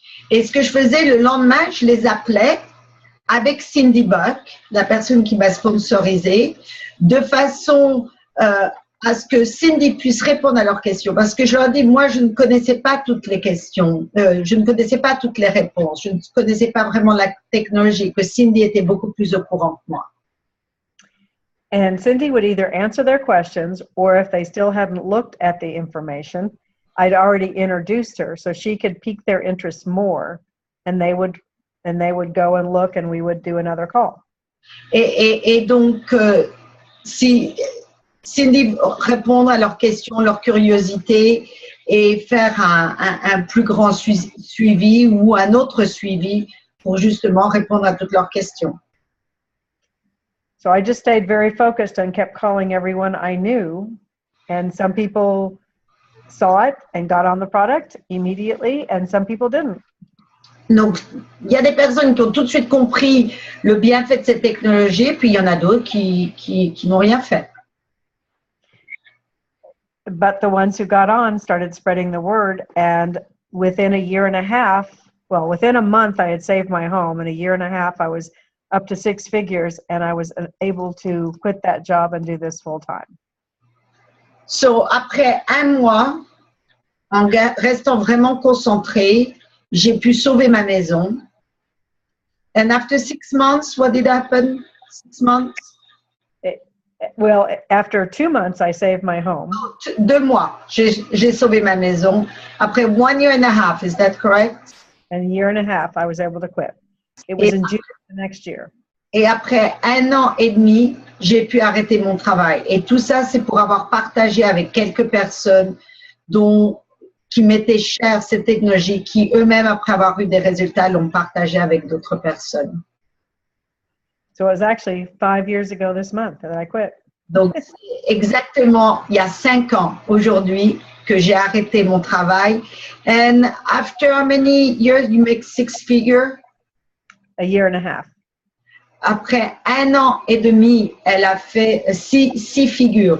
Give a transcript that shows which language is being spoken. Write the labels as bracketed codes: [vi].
[fr] Et ce que je faisais le lendemain, je les appelais avec Cindy Buck, la personne qui m'a sponsorisé, de façon à ce que Cindy puisse répondre à leurs questions. Parce que je leur dis, moi, je ne connaissais pas toutes les questions, je ne connaissais pas toutes les réponses, je ne connaissais pas vraiment la technologie, que Cindy était beaucoup plus au courant que moi. [en] And Cindy would either answer their questions, or if they still hadn't looked at the information, I'd already introduced her, so she could pique their interest more, and they would go and look, and we would do another call. [fr] Et donc, si Cindy répondre à leurs questions, leurs curiosités et faire un plus grand suivi ou un autre suivi pour justement répondre à toutes leurs questions. [en] So I just stayed very focused and kept calling everyone I knew, and some people saw it and got on the product immediately, and some people didn't. [fr] Donc, il y a des personnes qui ont tout de suite compris le bienfait de cette technologie, puis il y en a d'autres qui n'ont rien fait. [en] But the ones who got on started spreading the word, and within a year and a half, well, within a month, I had saved my home. In a year and a half, I was up to 6 figures, and I was able to quit that job and do this full time. [fr] So, après un mois, en restant vraiment concentrée, j'ai pu sauver ma maison. [en] And after 6 months, what did happen? 6 months? Well, after 2 months, I saved my home. [fr] 2 mois, j'ai sauvé ma maison. [en] Après 1 year and a half, is that correct? And a year and a half, I was able to quit. It was in June of the next year. [fr] Et après 1 an et demi, j'ai pu arrêter mon travail. Et tout ça, c'est pour avoir partagé avec quelques personnes dont qui m'était chère, cette technologie, qui eux-mêmes, après avoir eu des résultats, l'ont partagée avec d'autres personnes. [en] So it was actually 5 years ago this month that I quit. [fr] Donc, c'est exactement il y a 5 ans aujourd'hui que j'ai arrêté mon travail. [en] And after how many years you make 6 figures? A year and a half. [fr] Après 1 an et demi, elle a fait 6 figures.